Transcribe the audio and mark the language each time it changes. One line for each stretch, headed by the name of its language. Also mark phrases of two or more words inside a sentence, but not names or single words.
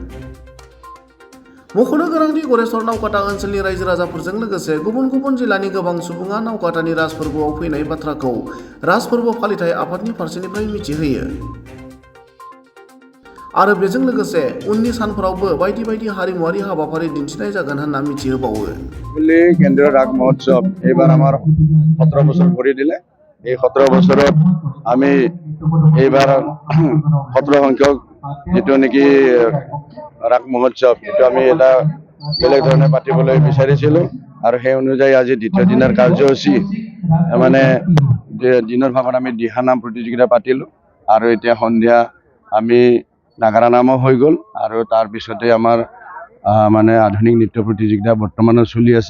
Bodo: मख'नो गोनांदि गरेस्वर नावकाटा ओनसोलनि रायजो राजाफोरजों लोगोसे गुबुन गुबुन जिल्लानि गोबां सुबुङा नावकाटानि राज फोरबोआव फैनाय बाथ्राखौ राज फोरबो फालिथाय आफादनि फारसेनिफ्राय मिथिहोयो। आरो बेजों लोगोसे उननि सानफोरावबो बायदि बायदि हारिमुआरि हाबाफारि दिन्थिनाय जागोन होनना मिथिहोबावो।
Assamese: কেন্দ্ৰীয় ৰাগ মহোৎসৱ এইবাৰ আমাৰ 17 বছৰ ভৰি দিলে। এই 17 বছৰত আমি এইবাৰ 17 সংখ্যক যেটো নেকি ৰাগ মহোৎসৱ এটা আমি এটা বেলেগ ধৰণে পাতিবলৈ বিচাৰিছিলোঁ আৰু সেই অনুযায়ী আজি দ্বিতীয় দিনৰ কাৰ্যসূচী মানে দিনৰ ভাগত আমি দিহানাম প্ৰতিযোগিতা পাতিলোঁ আৰু এতিয়া সন্ধিয়া আমি নাগাৰা নামো হৈ গ'ল আৰু তাৰ পিছতে আমাৰ মানে আধুনিক নৃত্য প্ৰতিযোগিতা বৰ্তমানো চলি আছে।